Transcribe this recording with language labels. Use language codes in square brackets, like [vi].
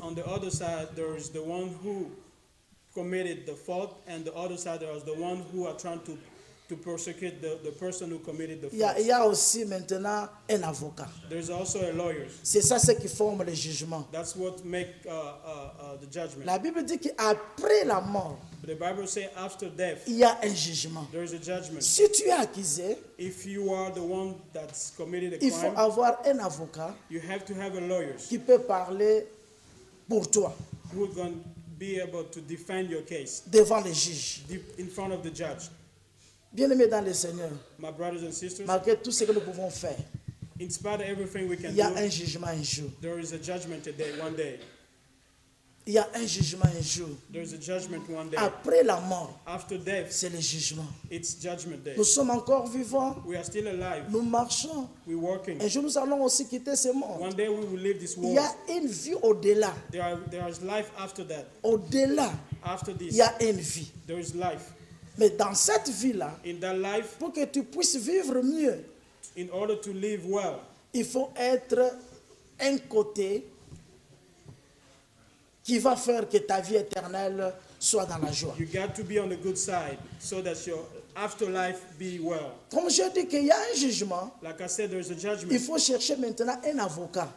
[en] on the other side, there is the one who committed the fault, and the other side, there is the one who are trying to persecute the person who committed the [fr] Il [en] fault. [fr] y a aussi maintenant un avocat. [en] There's also a lawyer. [fr] C'est ça ce qui forme le jugement. [en] That's what make the judgment. [fr] La Bible dit qu'après la mort, [en] But the Bible says after death, [fr] il y a un jugement. [en] there is a judgment. [fr] Si tu es accusé, [en] If you are the one that's committed a [fr] il faut [en] crime, [fr] avoir un avocat [en] you have to have a lawyer [fr] qui peut parler pour toi [en] who is going to be able to defend your case [fr] devant les juges. [en] in front of the judge. [fr] Bien-aimés dans le Seigneur, [en] My brothers and sisters, [fr] malgré tout ce que nous pouvons faire, [en] in spite of everything we can [fr] il y a [en] do, [fr] un jugement un jour. [en] there is a judgment today, one day. [fr] Il y a un jugement un jour. [en] There is a judgment one day. [fr] Après la mort, [en] After death, [fr] c'est le jugement. [en] it's judgment day. [fr] Nous sommes encore vivants, [en] We are still alive. [fr] nous marchons. [en] We're working. [fr] Un jour, nous allons aussi quitter ce monde. [en] One day we will leave this [fr] Il [en] world. [fr] y a une vie au-delà. [en] There is life after that. [fr] Au-delà, [en] After [fr] il [en] this, [fr] y a une vie. [en] there is life. [fr] Mais dans cette vie-là, [en] In that life, [fr] pour que tu puisses vivre mieux, [en] in order to live well, [fr] il faut être un côté qui va faire que ta vie éternelle soit dans la joie. [en] you got to be on the good side so that your afterlife be well. [fr] Comme je dis qu'il y a un jugement, [en] Like I said, there's a [fr] il [en] judgment. [fr] faut chercher maintenant un avocat.